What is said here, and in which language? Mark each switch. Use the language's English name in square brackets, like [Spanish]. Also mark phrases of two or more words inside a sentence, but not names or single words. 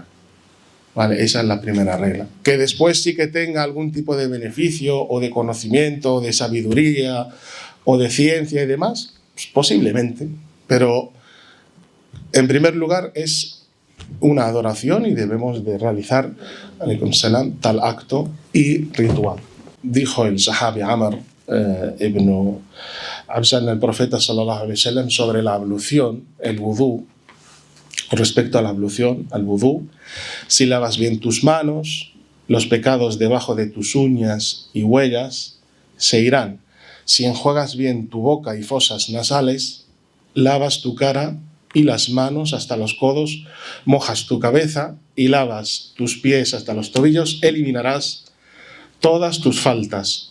[Spanish] ¿Vale? Esa es la primera regla. Que después sí que tenga algún tipo de beneficio o de conocimiento, o de sabiduría o de ciencia y demás, pues posiblemente, pero en primer lugar es una adoración y debemos de realizar, [Arabic] عليكم السلام, [Spanish] tal acto y ritual. Dijo el sahabi Amr ibn Absan, el profeta [Arabic] صلى الله عليه وسلم, [Spanish] sobre la ablución, el wudú, respecto a la ablución, al wudú: si lavas bien tus manos, los pecados debajo de tus uñas y huellas se irán. Si enjuagas bien tu boca y fosas nasales, lavas tu cara y las manos hasta los codos, mojas tu cabeza y lavas tus pies hasta los tobillos, eliminarás todas tus faltas.